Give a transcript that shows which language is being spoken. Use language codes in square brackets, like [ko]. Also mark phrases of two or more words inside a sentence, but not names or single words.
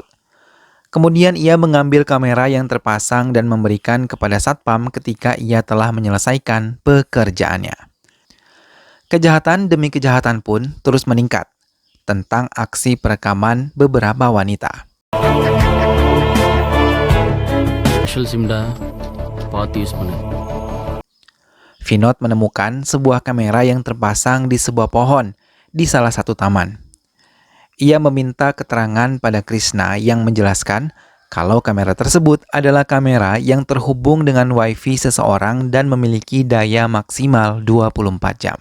[id] Kemudian ia mengambil kamera yang terpasang dan memberikan kepada satpam ketika ia telah menyelesaikan pekerjaannya. Kejahatan demi kejahatan pun terus meningkat tentang aksi perekaman beberapa wanita. [ta] ஸ்பெஷல் சிம்டா பார்த்து யூஸ் பண்ணு. [id] Vinod menemukan sebuah kamera yang terpasang di sebuah pohon di salah satu taman. Ia meminta keterangan pada Krishna yang menjelaskan kalau kamera tersebut adalah kamera yang terhubung dengan wifi seseorang dan memiliki daya maksimal 24 jam.